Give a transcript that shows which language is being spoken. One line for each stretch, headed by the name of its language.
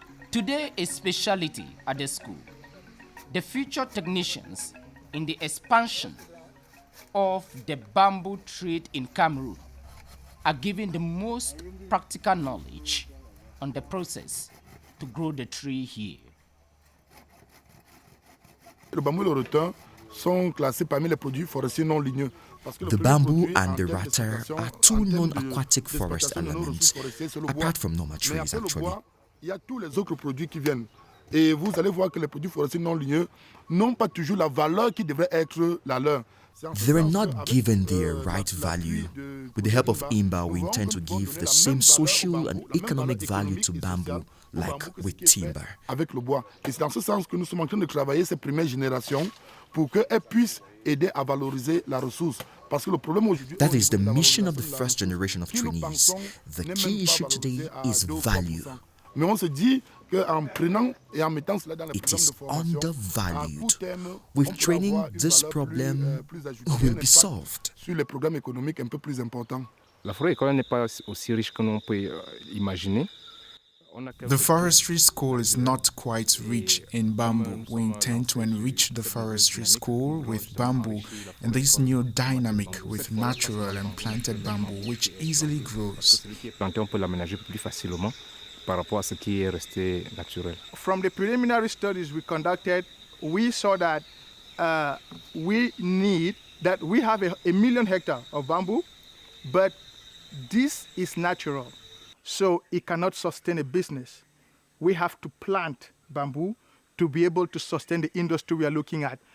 English: Today, a specialty at the school. The future technicians in the expansion of the bamboo trade in Cameroon are given the most practical knowledge on the process to grow the tree here.
French: Le bambou et le rattan sont classés parmi les produits forestiers non ligneux.
English: The bamboo and the rattan are two non-aquatic forest elements, apart from normal trees actually.
French: Il y a tous les autres produits qui viennent. Et vous allez voir que les produits forestiers non ligneux n'ont pas toujours la valeur qui devrait être la leur.
English: They're not given their right value. With the help of INBAR, we intend to give the same social and economic value to bamboo like with timber.
French: Avec le bois. Et c'est dans ce sens que nous sommes en train de travailler ces premières générations pour qu'elles puissent aider à valoriser la ressource. Parce que le problème aujourd'hui,
English: that is the mission of the first generation of trainees. The key issue today is value.
French: Mais on se dit qu'en prenant et en mettant cela dans les
English: it is undervalued. With training, this problem will be solved.
French: Sur les programmes économiques un peu plus importants. La forêt école n'est pas aussi riche que l'on peut imaginer.
English: The forestry school is not quite rich in bamboo. We intend to enrich the forestry school with bamboo and this new dynamic with natural and planted bamboo, which easily grows.
French: On peut l'aménager plus facilement par rapport à ce qui est resté naturel.
English: From the preliminary studies we conducted, we saw that we have a million hectares of bamboo, but this is natural. So it cannot sustain a business. We have to plant bamboo to be able to sustain the industry we are looking at.